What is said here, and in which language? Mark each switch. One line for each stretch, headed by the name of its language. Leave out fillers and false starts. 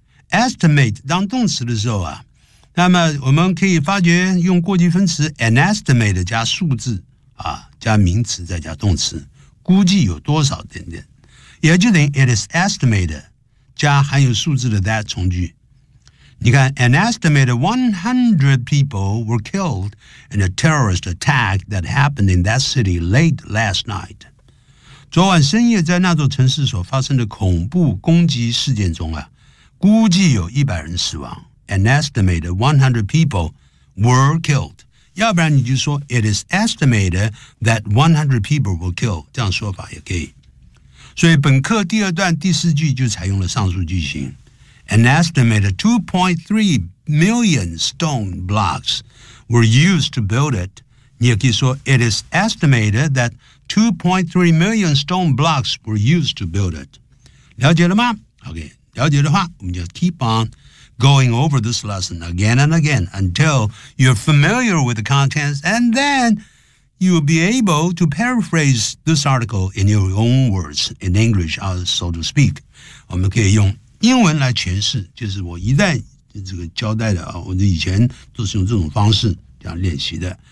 Chinese: estimate 当动词的时候啊，那么我们可以发觉用过去分词 an estimate 加数字啊，加名词再加动词，估计有多少等等，也就等于
English: it is estimated
Chinese: 加含有数字的 that 从句。你看
English: ,an estimated 100 people were killed in a terrorist attack that happened in that city late last night.
Chinese: 昨晚深夜在那座城市所发生的恐怖攻击事件中啊，估计有100人死亡。
English: An estimated 100 people were killed.
Chinese: 要不然你就说
English: it is estimated that 100 people were killed.
Chinese: 这样说法也可以。所以本课第二段第四句就采用了上述句型。
English: An estimated 2.3 million stone blocks were used to build it. 你也可以说 it is estimated that 2.3 million stone blocks were used to build it.
Chinese: 了解了吗？
English: OK,
Chinese: 了解的话我们就
English: keep on going over this lesson again and again until you're familiar with the contents, and then you will be able to paraphrase this article in your own words, in English, so to speak.
Chinese: 我们可以用英文来诠释，就是我一再这个交代的啊，我以前都是用这种方式这样练习的。